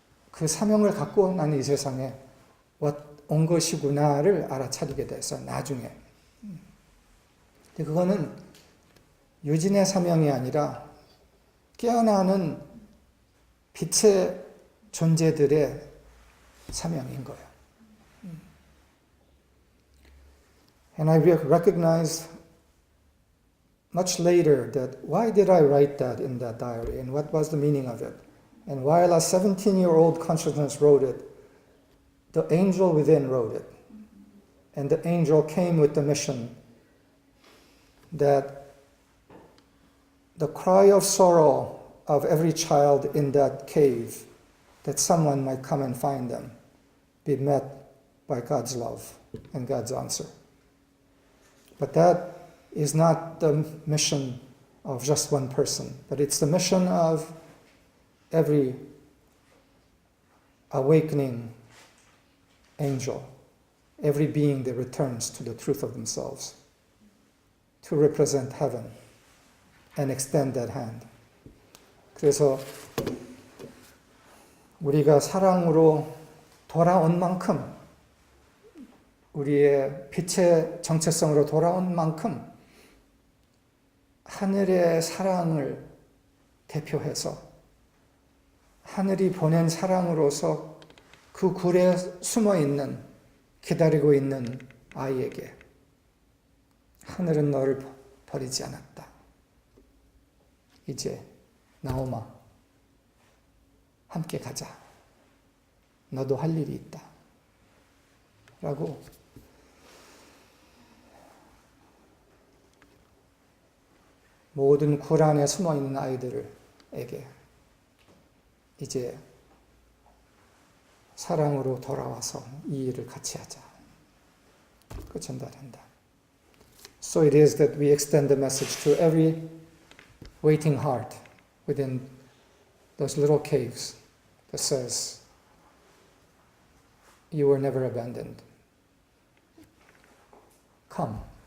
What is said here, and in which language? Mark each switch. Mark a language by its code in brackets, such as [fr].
[ko] 그 사명을 갖고 나는 이 세상에 온 것이구나를 알아차리게 됐어요. 나중에. 근데 그거는 유진의 사명이 아니라 깨어나는 빛의 존재들의 사명인 거예요. [en] And I recognized much later that why did I write that in that diary and what was the meaning of it? And while a 17-year-old consciousness wrote it, the angel within wrote it. And the angel came with the mission that the cry of sorrow of every child in that cave, that someone might come and find them, be met by God's love and God's answer. But that is not the mission of just one person, but it's the mission of every awakening angel, every being that returns to the truth of themselves, to represent heaven and extend that hand. [ko] 그래서 우리가 사랑으로 돌아온 만큼, 우리의 빛의 정체성으로 돌아온 만큼 하늘의 사랑을 대표해서 하늘이 보낸 사랑으로서 그 굴에 숨어 있는, 기다리고 있는 아이에게 하늘은 너를 버리지 않았다. 이제 나오마, 함께 가자. 너도 할 일이 있다. 라고 모든 굴 안에 숨어 있는 아이들에게 이제 사랑으로 돌아와서 이 일을 같이 하자. 그 전달한다. [en] So it is that we extend the message to every waiting heart within those little caves that says, you were never abandoned. Come,